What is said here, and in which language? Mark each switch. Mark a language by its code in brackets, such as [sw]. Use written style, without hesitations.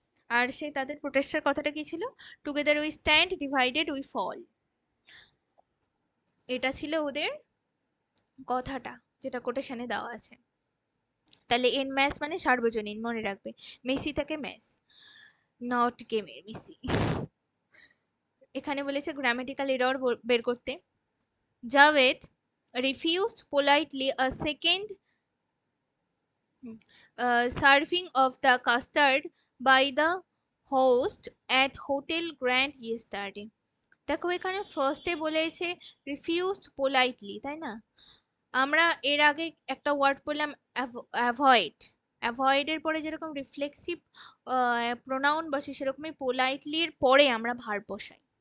[bn] আর সেই তাদের প্রোটেস্টের কথাটা কি ছিল, [en] together we stand divided we fall, [bn] এটা ছিল ওদের কথাটা যেটা কোটেশনে দেওয়া আছে। তাহলে এন ম্যাস মানে সার্বজনীন, মনে রাখবে, মেসি থেকে ম্যাস, নট গেমের মেসি। এখানে বলেছে গ্রামাটিক্যাল এরর বের করতে। [en] Javed refused politely a second serving of the custard by the host at Hotel Grand yesterday. [bn] দেখো এখানে ফার্স্টে বলেছে রিফিউজড পোলাইটলি, তাই না? আমরা এর আগে একটা ওয়ার্ড বললাম অ্যাভয়েড, অ্যাভয়েডের পরে যেরকম রিফ্লেক্সিভ প্রোনাউন বসে, সেরকমই পোলাইটলির পরে আমরা ভার্ব বসাই।